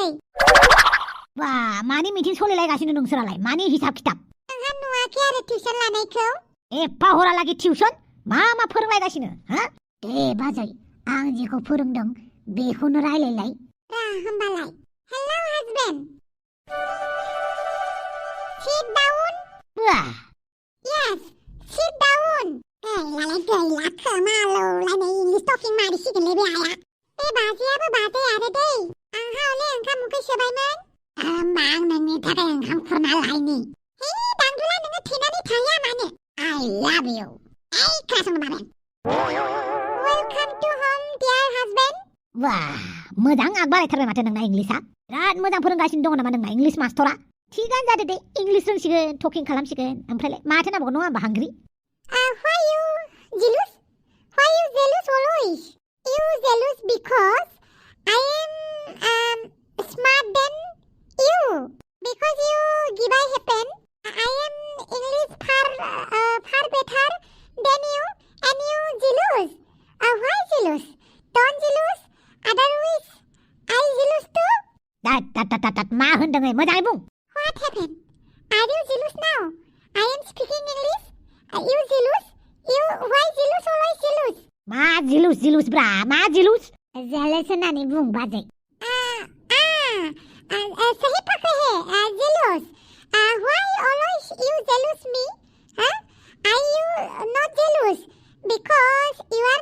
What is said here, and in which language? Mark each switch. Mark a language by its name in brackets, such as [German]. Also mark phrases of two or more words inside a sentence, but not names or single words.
[Bodo] बा मानि मिथिं सोलिलायगासिनो नोंसोरालाय मानि हिसाब खिथाब आंहा नुवाखै आरो टिउसन लानायखौ एफा हरालागि टिउसन मा फोरोंलायगासिनो हा दे बाजै आं जेखौ फोरोंदों बेखौनो रायलायलाय होमबालाय [English] hello husband sit down yes sit down [Bodo] लालाय गैला खोमालौलायनाय [English] English talking [Bodo] मारिसिगोनलै बे आइया बे बाजैयाबो बाजै आरो दै आंहा हले ओंखाम उखै सोबायमोन होमबा आं नोंनि थाखाय ओंखाम खुरना लायनि दांदुला नोङो थेनानै थाया मानो [English] I love you [Bodo] खोनासंनो माबेन [English] welcome to home dear husband [Bodo] मोजां आगबारायथारबाय माथो नोंना इंलिसा बिराद मोजां फोरोंगासिनो दङ नामा नोंना [English] English master [Bodo] थिगानो जादो दे इंलिस रोंसिगोन टकिं खालामसिगोन ओमफ्रायलाय माथो नांबावगौ नङा होमबा हांग्रि [English] why you jealous always you jealous because I am smart than you because you give I happen I am English far better than you and you jealous why jealous don't jealous otherwise I jealous too [Bodo] मा होनदों मोजाङै बुं [English] what happened are you jealous now I am speaking English you jealous you why jealous always jealous [Bodo] मा jealous ब्रा मा jealous होननानै बुं बाजै [Hindi] सही पकड़े है [English] jealous why always you jealous me are you not jealous because